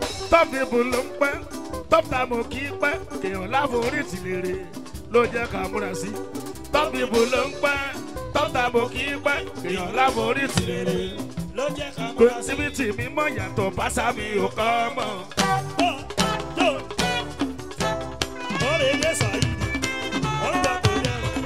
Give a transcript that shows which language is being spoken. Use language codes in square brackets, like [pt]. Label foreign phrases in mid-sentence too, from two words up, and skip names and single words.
[en] Top people [yo] ló ń pẹ́, [en] top time [yo] ò kì í pẹ́, èèyàn láforí ti lè re, ló jẹ́ ká múra sí. [en] Top people [yo] ló ń pẹ́, [en] top table [yo] kì í pẹ́, èèyàn láforí tì rere. Ló jẹ́ ká múra sí. Creativity mi mọ̀ yàtọ̀, báṣà mi ò kọ́ mọ̀. Tó, tó, tó. Ó lè dé Saheed, ó ń bọ̀ kó jẹ́.